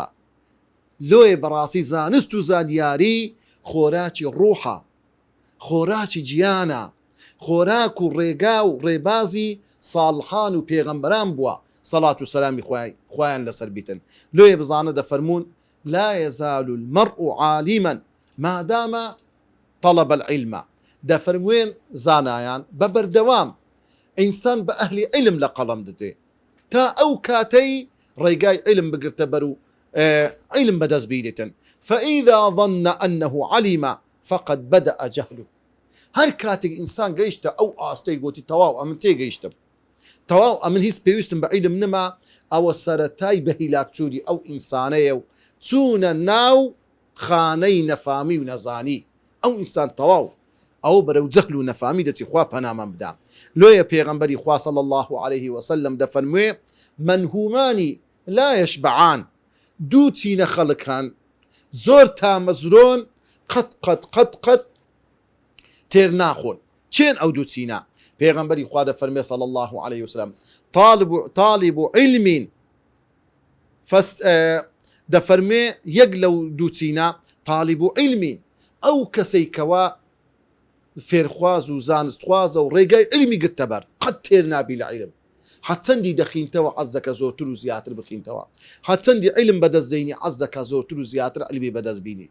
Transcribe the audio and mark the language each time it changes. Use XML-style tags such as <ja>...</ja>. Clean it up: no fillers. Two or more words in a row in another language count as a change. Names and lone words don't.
<ckb>لۆیە بەڕاستی زانست و زانیاری خۆراکی ڕوحە، خۆراکی گیانە، خۆراک و ڕێگا و ڕێبازی ساڵحان و پێغەمبەران بووە سەڵات و سەلامی خۆیان لەسەر بیتن. لۆیە بزانە دەفەرمون</ckb> <ar>لا يزال المرء عالما ما دام طلب العلم.</ar> <ckb>دەفەرموێن زانایان بە بەردەوام ئینسان بە ئەهلی عیلم لە قەڵەم دەدێ تا ئەو کاتەی ڕێگای عیلم بگرتە بەر و عیلم بەدەست بینێتن.</ckb> <ar>فإذا ظن أنه علم فقد بدأ جهله.</ar> <ckb>هەر کاتێک ئینسان گەیشتە ئەو ئاستەی گوتی تەواو ئەمن تێگەیشتم، تەواو ئەمن هیچ پێویستم بە عیلم نما، ئەوە سەرەتای بە هیلاکچووری ئەو ئینسانەیە و چوونە ناو خانەی نەفامی و نەزانی. ئەو ئینسان تەواو ئەو بەرەو جەهل و نەفامی دەچی. خوا پەنامان بدا. لۆیە پێغەمبەری خوا</ckb> <ar>صلی الله عليه وسلم</ar> <ckb>دەفەرموێ</ckb> <ar>منهومانی لا يشبعان.</ar> <ckb>دوو چینە خەڵک هەن زۆر تامەزرۆن قەت تێر ناخۆن. چێن ئەو دوو چینە؟ پێغەمبەری خوا دەفەرمێ</ckb> <ar>صلی الله عليه وسلم طالب علم</ar> <ckb>دەفەرمێ یەک لەو دوو چینە</ckb> <ar>طالب علم،</ar> <ckb>ئەو کەسەی کەوا فێرخواز و زانستخوازە و ڕێگای علمی گرتە بەر قەت تێر نابی لە عیلم. حەچەندی دەخینتەوە حەز دەکە زۆرتر و زیاتر بخینتەوە، حەچەندی عیلم بەدەست دەینی حەز دەکە زۆرتر و زیاتر عیلمی بەدەست بینی.</ckb>